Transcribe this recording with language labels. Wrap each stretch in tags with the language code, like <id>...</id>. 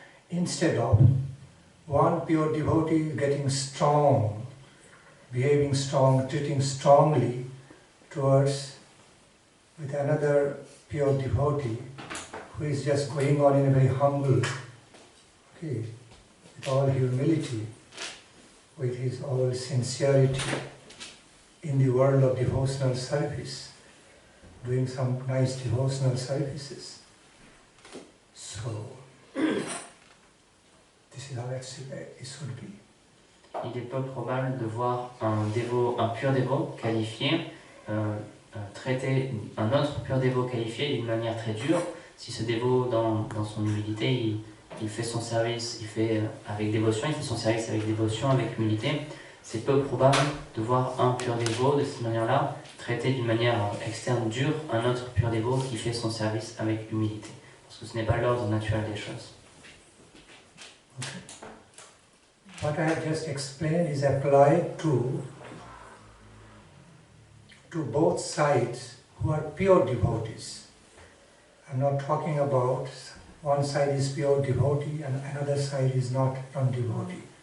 <en>Instead of one pure devotee getting strong, behaving strong, treating strongly towards with another pure devotee who is just going on in a very humble, okay, with all humility, with his all sincerity in the world of devotional service, doing some nice devotional services. So, this is how it should be.</en> <fr>Il est peu probable de voir un pur dévot qualifié traiter un autre pur dévot qualifié d'une manière très dure. Si ce dévot, dans son humilité, il fait son service, il fait avec dévotion, il fait son service avec dévotion, avec humilité, c'est peu probable de voir un pur dévot de cette manière-là traiter d'une manière externe dure un autre pur dévot qui fait son service avec humilité. Parce que ce n'est pas l'ordre naturel des choses.</fr> <en>Okay. What I have just explained is applied to both sides who are pure devotees. I'm not talking about one side is pure devotee and another side is not non-devotee.</en>